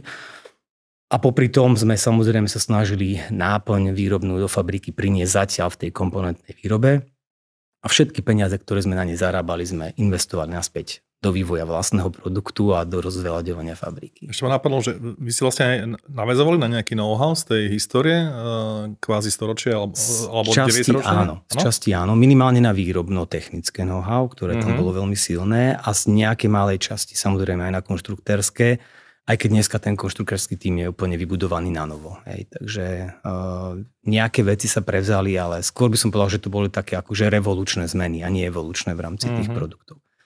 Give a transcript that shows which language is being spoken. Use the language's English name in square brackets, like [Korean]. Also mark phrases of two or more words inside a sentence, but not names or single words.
[Slovak] A popri tom sme samozrejme sa snažili náplň výrobnú do fabriky priniesť zatiaľ v tej komponentnej výrobe. A všetky peniaze, ktoré sme na ne zarábali, sme investovali naspäť do vývoja vlastného produktu a do rozveľaďovania fabriky. Ešte ma napadlo, že vy si vlastne aj naväzovali na nejaký know-how z tej histórie, kvázi storočia alebo 9 ročia? Áno, z časti áno, minimálne na výrobno-technické know-how, ktoré tam bolo veľmi silné a z nejakej malej časti samozrejme aj na konštruktérske, aj keď dneska ten konštruktérsky tím je úplne vybudovaný na novo. Hej. Takže nejaké veci sa prevzali, ale skôr by som povedal, že to boli také akože revolučné zmeny a nie evolučné v rámci tých produktov.